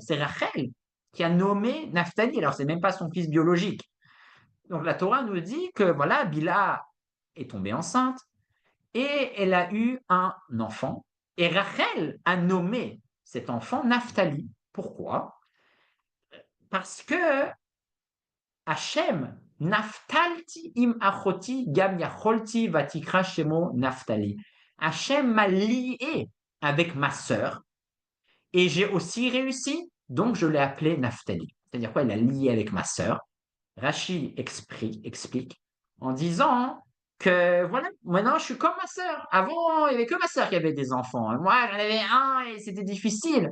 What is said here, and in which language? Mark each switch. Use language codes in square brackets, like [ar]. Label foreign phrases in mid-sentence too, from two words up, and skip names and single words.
[fr] C'est Rachel qui a nommé Naphtali, alors c'est même pas son fils biologique. Donc la Torah nous dit que voilà, Bila est tombée enceinte et elle a eu un enfant. Et Rachel a nommé cet enfant Naphtali. Pourquoi? Parce que [he] השם, נפתלתי עם אחתי גם יכלתי ותקרא שמו נפתלי. [fr] Hachem m'a lié avec ma sœur et j'ai aussi réussi, donc je l'ai appelé Naftali. C'est-à-dire quoi? Il a lié avec ma sœur. Rachi explique en disant que voilà, maintenant je suis comme ma sœur. Avant, il n'y avait que ma sœur qui avait des enfants. Moi, j'en avais un et c'était difficile.